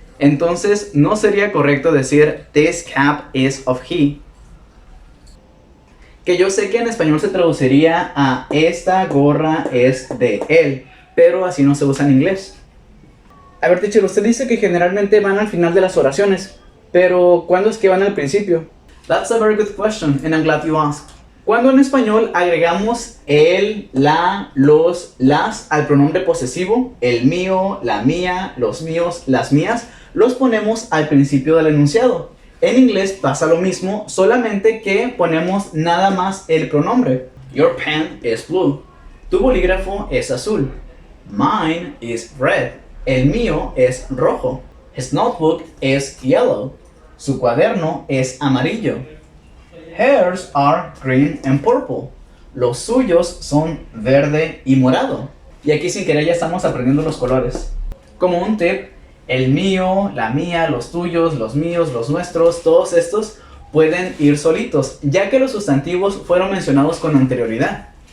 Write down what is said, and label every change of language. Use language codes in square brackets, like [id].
[es] Entonces no sería correcto decir [en] this cap is of he. [es] Que yo sé que en español se traduciría a esta gorra es de él, pero así no se usa en inglés. A ver, teacher, usted dice que generalmente van al final de las oraciones, pero ¿cuándo es que van al principio? [en] That's a very good question, and I'm glad you asked. [es] Cuando en español agregamos el, la, los, las al pronombre posesivo, el mío, la mía, los míos, las mías, los ponemos al principio del enunciado. En inglés pasa lo mismo, solamente que ponemos nada más el pronombre. [en] Your pen is blue. [es] Tu bolígrafo es azul. [en] Mine is red. [es] El mío es rojo. [en] His notebook is yellow. [es] Su cuaderno es amarillo. [en] Hers are green and purple. [es] Los suyos son verde y morado. Y aquí sin querer ya estamos aprendiendo los colores. Como un tip, el mío, la mía, los tuyos, los míos, los nuestros, todos estos pueden ir solitos, ya que los sustantivos fueron mencionados con anterioridad.